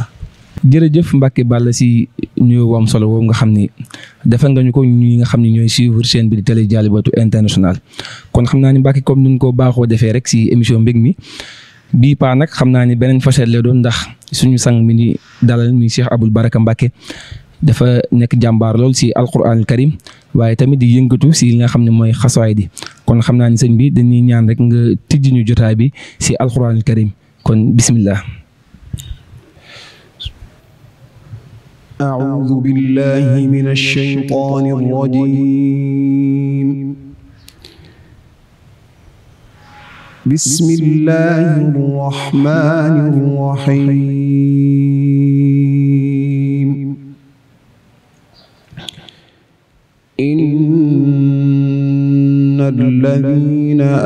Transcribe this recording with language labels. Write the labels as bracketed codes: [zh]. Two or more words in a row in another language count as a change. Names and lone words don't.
[wo] jërëjëf Mbacké Balla si nuyoo am solo boobu nga xam ni defal nga ñu ko ñi nga xam ne ñooy [fr] suivre chaîne [wo] bi di Télé Dialibatoul International kon xam naa ni Mbacké comme ni ñu ko baaxoo defee rek si émission mbég mi bii paa nag xam naa ni beneen facette la doon ndax suñu sang mi ni dalal mi Cheikh Aboul Baraka Mbacké dafa nekk jàmbaar lool si [ar] القرآن الكريم [wo] waaye tamit di yëngatu si li nga xam ne mooy xasaay di kon xam naa ni sëñ bi dañuy ñaan rek nga tijji ñu jotaay bi si [ar] القرآن الكريم [wo] kon bismillah. [ar] أعوذ بالله من الشيطان الرجيم بسم الله الرحمن الرحيم إن الذين